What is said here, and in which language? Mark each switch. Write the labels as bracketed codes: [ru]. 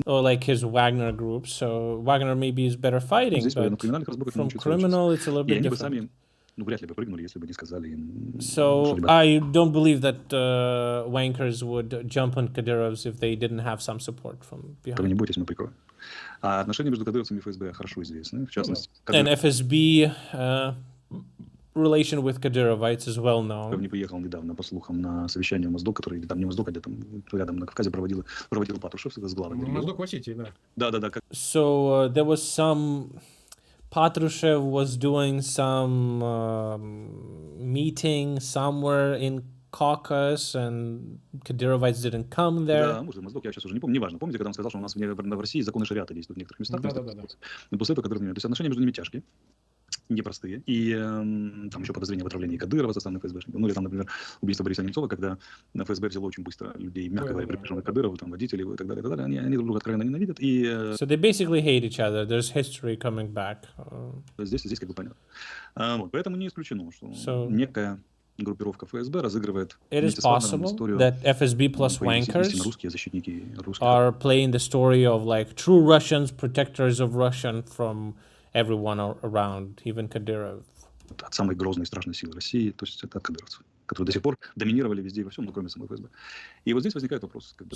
[en] or like his Wagner group. So Wagner maybe is better fighting, but from criminal it's a little bit different. [ru] Ну, вряд ли бы прыгнули, если бы не сказали им. [en] So I don't believe that wankers would jump on Kadyrovs if they didn't have some support from behind. [ru] Не бойтесь, мы прикроем. А отношения между кадыровцами и ФСБ хорошо известны, в частности. [en] And FSB relation with Kadyrovites is well known. [ru] Я не приехал недавно, по слухам, на совещание в Моздок, который там не Моздок, а где-то рядом на Кавказе проводил Патрушев с главами. Моздок в Осетии, да. Да. [en] So there was some Patrushev was doing some meeting somewhere in Caucasus, and Kadyrovites didn't come there. [ru] Да, может, Моздок, я сейчас уже не помню, неважно. Помните, когда он сказал, что у нас в России законы шариата действуют в некоторых местах? Да. После этого Кадыров, то есть отношения между ними тяжкие, непростые. И там еще подозрения в отравлении Кадырова со стороны ФСБ. Ну или там, например, убийство Бориса Немцова, когда ФСБ взяло очень быстро людей, мягко говоря, приближенных к Кадырову, там, водителей и так далее. Они друг друга откровенно ненавидят. И, [en] so they basically hate each other. There's history coming back. [ru] Здесь как бы понятно. Вот, поэтому не исключено, что некая группировка ФСБ разыгрывает [en] it is possible that FSB plus wankers are playing the story of like true Russians, protectors of Russian from everyone around, even Kadyrov. [ru] От самой грозной и страшной силы России, то есть это от кадыровцев, которые до сих пор доминировали везде и во всем, но кроме самой ФСБ. И вот здесь возникает вопрос, как бы,